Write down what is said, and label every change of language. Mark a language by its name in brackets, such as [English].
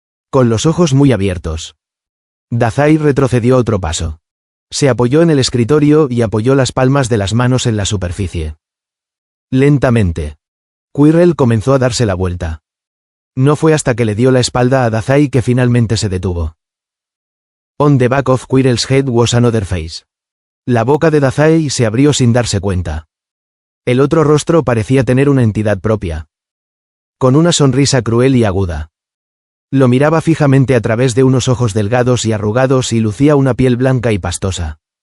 [Spanish] Con los ojos muy abiertos. Dazai retrocedió otro paso. Se apoyó en el escritorio y apoyó las palmas de las manos en la superficie. Lentamente. Quirrell comenzó a darse la vuelta. No fue hasta que le dio la espalda a Dazai que finalmente se detuvo. [English] On the back of Quirrell's head was another face. [Spanish] La boca de Dazai se abrió sin darse cuenta. El otro rostro parecía tener una entidad propia. Con una sonrisa cruel y aguda. Lo miraba fijamente a través de unos ojos delgados y arrugados y lucía una piel blanca y pastosa.